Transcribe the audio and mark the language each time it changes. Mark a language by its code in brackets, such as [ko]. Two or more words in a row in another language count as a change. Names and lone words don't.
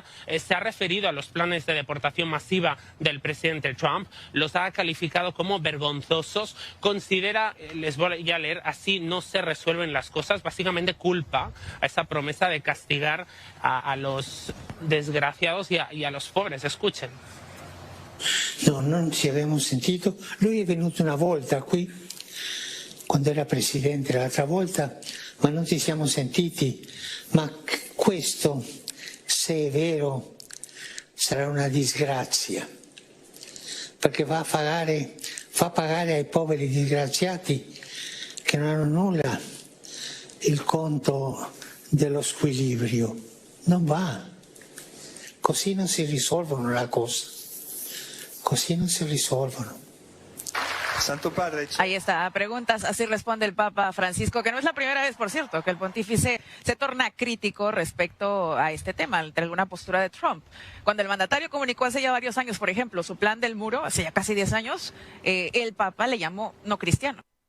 [es] Se ha referido a los planes de deportación masiva del presidente Trump, los ha calificado como vergonzosos, considera, les voy a leer, así no se resuelven las cosas, básicamente culpa a esa promesa de castigar a los desgraciados y a los pobres. Escuchen. [it] No, non ci abbiamo sentito. Lui è venuto una volta qui, quando era presidente l'altra volta, ma non ci siamo sentiti. Ma questo, se è vero, sarà una disgrazia, perché fa pagare ai poveri disgraziati che non hanno nulla il conto dello squilibrio. Non va. Così non si risolvono le cose. Così non si risolvono. Santo Padre. [es] Ahí está, preguntas, así responde el Papa Francisco, que no es la primera vez, por cierto, que el pontífice se torna crítico respecto a este tema, entre alguna postura de Trump. Cuando el mandatario comunicó hace ya varios años, por ejemplo, su plan del muro, hace ya casi 10 años, el Papa le llamó no cristiano.